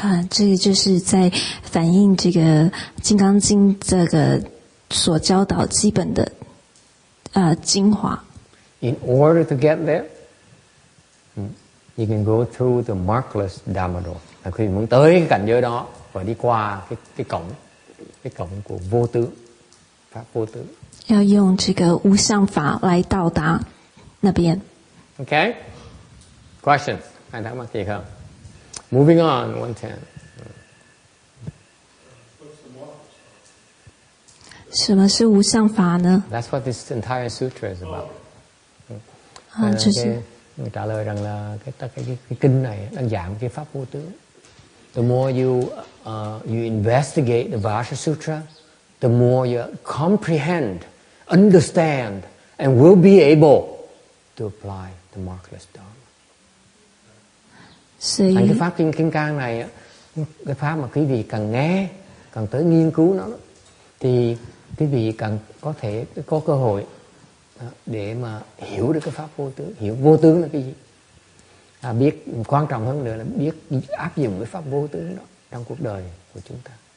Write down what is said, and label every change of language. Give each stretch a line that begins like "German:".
Chinese: 这个就是在反映这个《金刚经》这个所教导基本的精华。
English: In order to get there, you can go through the markless Dharma door.
Vietnamese: Khi muốn tới cái cảnh giới đó, và đi qua cái cổng của vô tướng, pháp vô tướng.
Chinese: 要用这个无相法来到达那边。
English: Okay? Questions?
Vietnamese: Ai thắc mắc gì không?
English: Moving on, 110.
Chinese: 什么是无相法呢？
English: That's what this entire sutra is about.
Chinese: 就是
Vietnamese: người trả lời rằng là cái kinh này đang giảng cái pháp vô tướng.
English: The more you investigate the Vajra Sutra, the more you comprehend, understand, and will be able to apply the markless Dharma.
Vietnamese: Thành cái pháp Kim Cang này, cái pháp mà quý vị càng nghe, càng tới nghiên cứu nó, thì quý vị càng có thể có cơ hội để mà hiểu được cái pháp vô tướng, hiểu vô tướng là cái gì. biết quan trọng hơn nữa là biết áp dụng cái pháp vô tướng đó trong cuộc đời của chúng ta.